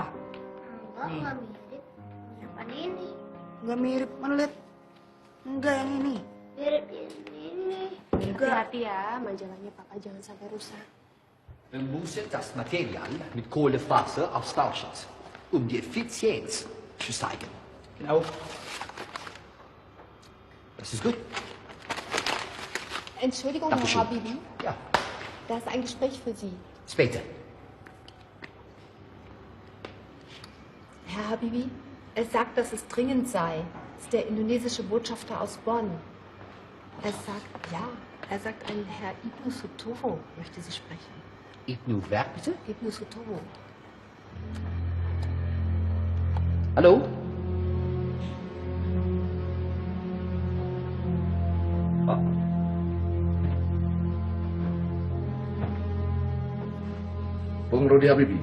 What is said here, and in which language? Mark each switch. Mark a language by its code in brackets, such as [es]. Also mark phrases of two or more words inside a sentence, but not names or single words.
[id] Nih. Enggak mirip. Yang mana ini? Nggak mirip, mana lihat? Enggak yang ini. Mirip ini. Hati-hati ya, majalahnya papa jangan sampai rusak. [de] Bemuset das Material mit Kohlefaser austauschen, um die Effizienz zu steigern. Genau. Das ist gut. Entschuldigung, Herr Dankeschön. Habibi. Ja. Da ist ein Gespräch für Sie. Später. Herr Habibi, er sagt, dass es dringend sei. Das ist der indonesische Botschafter aus Bonn. Er sagt, ein Herr Ibnu Sutomo möchte Sie sprechen. Ibnu wer bitte? Ibnu Sutomo. Hallo? [id] Bung Rudi Habibi.